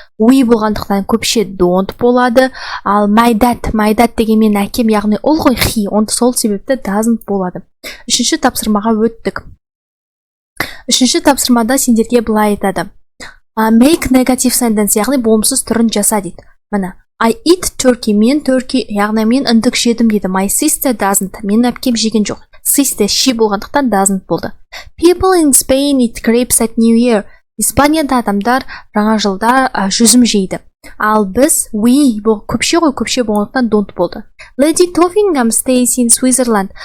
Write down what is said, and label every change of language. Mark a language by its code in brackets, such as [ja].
[kk] We болғандықтан көпше don't болады. Ал my dad деген мен әкем, яғни ұл ғой he, онда сол себепті doesn't болады. Үшінші тапсырмаға өттік. Үшінші тапсырмада сендерге былай айтады. [en] Make negative sentence, [kk] яғни болымсыз түрін жаса дейді. Міне. [en] I eat turkey, [kk] мен turkey, яғни мен үндік жедім дейді. [en] My sister doesn't, [kk] мен әпкем жеген жоқ. [en] Sister, she болғандықтан doesn't болды. People in Spain eat grapes at New Year. [kk] Испанияда адамдар жаңа жылда жүзім жейді. Ал біз, we, көпше болғандықтан don't болды. [en] Lady Toffingham stays in Switzerland.